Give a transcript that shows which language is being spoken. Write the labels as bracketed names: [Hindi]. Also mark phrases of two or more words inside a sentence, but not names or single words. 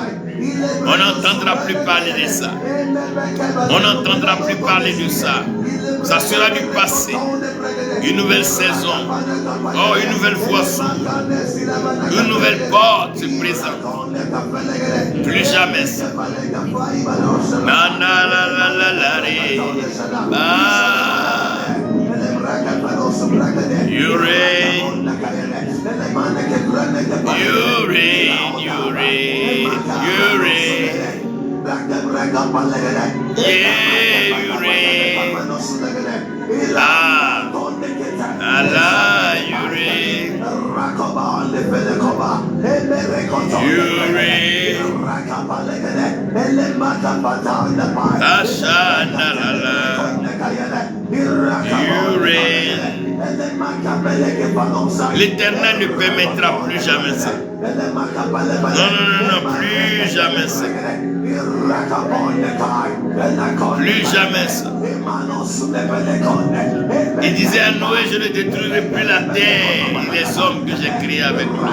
[French] On n'entendra plus parler de ça. On n'entendra plus parler de ça. Ça sera du passé. Une nouvelle saison. Oh, une nouvelle voie s'ouvre. Une nouvelle porte se présente. Plus jamais ça. [English] You reign. You reign, you reign, you reign. Yeah, you reign. Ah, Allah, you reign. You reign. Ashanalala. You reign. [French] L'Éternel ne permettra plus jamais ça. Non, plus jamais ça. Plus jamais ça. Il disait à Noé, je ne détruirai plus la terre et les hommes que j'ai créés avec lui.